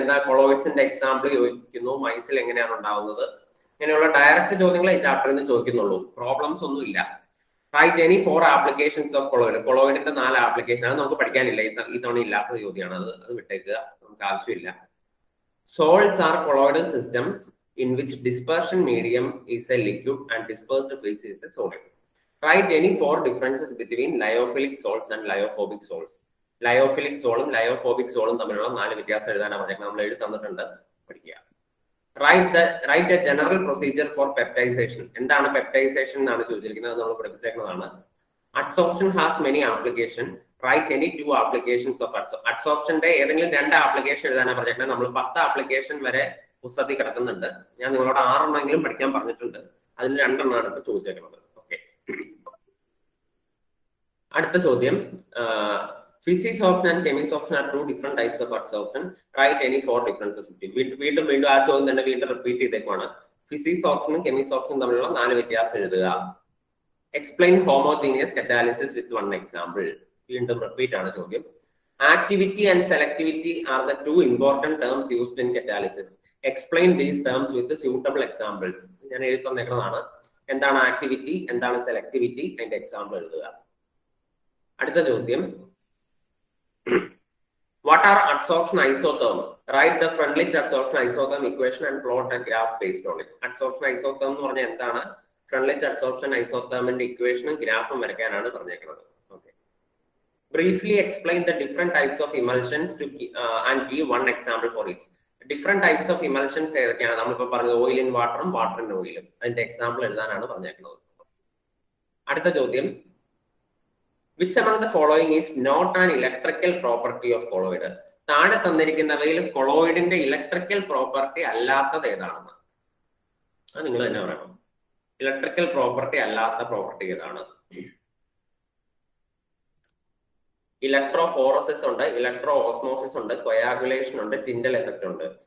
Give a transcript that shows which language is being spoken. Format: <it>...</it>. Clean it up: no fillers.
<ml>എന്താ കൊളോയിഡ്സിന്റെ എക്സാമ്പിൾ ചോദിക്കുന്നു, മൈസിൽ എങ്ങനെയാണ് ഉണ്ടാവുന്നത്, ഇങ്ങനെയുള്ള ഡയറക്റ്റ് ചോദ്യങ്ങൾ ഈ ചാപ്റ്ററിൽ നിന്ന് ചോദിക്കുന്നുള്ളൂ. പ്രോബ്ലംസ് ഒന്നും ഇല്ല.</ml> <en>Write any 4 applications of colloid.</en> <ml>കൊളോയിഡിന്റെ 4 application, അത് നമുക്ക് പഠിക്കാനില്ല, ഈ തവണ ഇല്ലാത്ത ചോദ്യമാണ്, അത് വിട്ടേക്കുക, നമുക്ക് ആവശ്യമില്ല.</ml> <en>Salts are colloidal systems in which dispersion medium is a liquid and dispersed phase is a solid. Write any 4 differences between lyophilic salts and lyophobic salts.</en> <ml>Lyophilic salt lyophobic salt തമ്മിലുള്ള 4 വ്യത്യാസം എഴുതാനാണ് പറഞ്ഞത്, നമ്മൾ എഴുതി തന്നിട്ടുണ്ട്, പഠിക്കുക.</ml> <en>Write a general procedure for peptidization.</en> <ml>എന്താണ് peptidization എന്നാണ് ചോദിച്ചിരിക്കുന്നത്, നമ്മൾ പഠിപ്പിച്ചേക്കുന്നതാണ്.</ml> <en>Adsorption has many applications. Write any 2 applications of</en> <ml>adsorptionന്റെ ഏതെങ്കിലും 2 ആപ്ലിക്കേഷൻ എഴുതാനാണ് പറഞ്ഞിട്ടുണ്ട്. നമ്മൾ 10 ആപ്ലിക്കേഷൻ വരെ പുസ്തകത്തിൽ കിടക്കുന്നുണ്ട്. ഞാൻ നിങ്ങളോട് 6 എണ്ണമെങ്കിലും പഠിക്കാൻ പറഞ്ഞിട്ടുണ്ട്, അതിൽ 2 എണ്ണമാണ് ഇപ്പൊ ചോദിച്ചേക്കുന്നത്. ഓക്കെ, അടുത്ത ചോദ്യം,</ml> <en>physisorption and chemisorption are 2 different types of adsorption. Write any 4 differences between.</en> <ml>വീണ്ടും ആ ചോദ്യം തന്നെ വീണ്ടും റിപ്പീറ്റ് ചെയ്തേക്കുവാണ്. physisorption chemisorption തമ്മിലുള്ള 4 വ്യത്യാസം എഴുതുക.</ml> <en>Explain homogeneous catalysis with one example.</en> <ml>വീണ്ടും റിപ്പീറ്റ് ആണ് ചോദ്യം.</ml> <en>Activity and selectivity are the 2 important terms used in catalysis. Explain these terms with the suitable examples.</en> <ml>ഞാൻ എഴുതി തന്നേക്കുന്നതാണ്. എന്താണ് ആക്ടിവിറ്റി, എന്താണ് സെലക്ടിവിറ്റി, അതിന്റെ എക്സാമ്പിൾ എഴുതുക. അടുത്ത ചോദ്യം,</ml> <en>what are adsorption isotherm? Write the Freundlich adsorption isotherm equation and plot a graph based on it.</en> <ml>Adsorption isotherm എന്ന് പറഞ്ഞാൽ എന്താണ്? Freundlich adsorption isothermന്റെ ഇക്വേഷനും ഗ്രാഫും വരയ്ക്കാനാണ് പറഞ്ഞേക്കുന്നത്.</ml> <en>Briefly explain the different types of emulsions and give one example for each. Different types of emulsions</en> <ml>ഏതൊക്കെയാണ്? നമ്മളിപ്പോ പറഞ്ഞത് oil in വാട്ടറും water in ഓയിലും, അതിന്റെ എക്സാമ്പിൾ എഴുതാനാണ് പറഞ്ഞേക്കുന്നത്. അടുത്ത ചോദ്യം,</ml> <en>which among the following is not an electrical property of colloid?</en> <ml>താഴെ തന്നിരിക്കുന്നവയിൽ കൊളോയിഡിന്റെ ഇലക്ട്രിക്കൽ പ്രോപ്പർട്ടി അല്ലാത്തത് ഏതാണെന്ന് അത് നിങ്ങൾ തന്നെ പറയണം. ഇലക്ട്രിക്കൽ പ്രോപ്പർട്ടി അല്ലാത്ത പ്രോപ്പർട്ടി ഏതാണ്? ഇലക്ട്രോഫോറസിസ് ഉണ്ട്, ഇലക്ട്രോ ഓസ്മോസിസ് ഉണ്ട്, കൊയാഗുലേഷൻ ഉണ്ട്, ടിൻഡൽ എഫക്ട് ഉണ്ട്.</ml>